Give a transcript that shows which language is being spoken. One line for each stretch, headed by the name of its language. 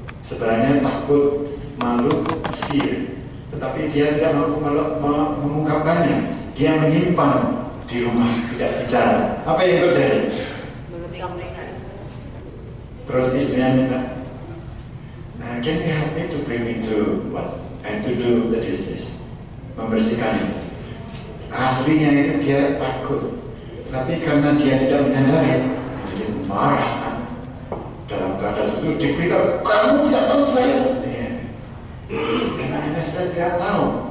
Indonesian: Sebenarnya takut, malu, fear, tetapi dia tidak mampu mengungkapkannya. Dia menyimpan di rumah, tidak bicara. Apa yang terjadi? Terus istrinya minta,
English: can you help me to bring me to what? And to do the dishes, membersihkan.
Indonesian: Aslinya itu dia takut, tapi karena dia tidak menyadari, jadi marah. Dalam keadaan itu diberitahu, kamu tidak tahu saya sedih. Karena kita sudah tidak tahu.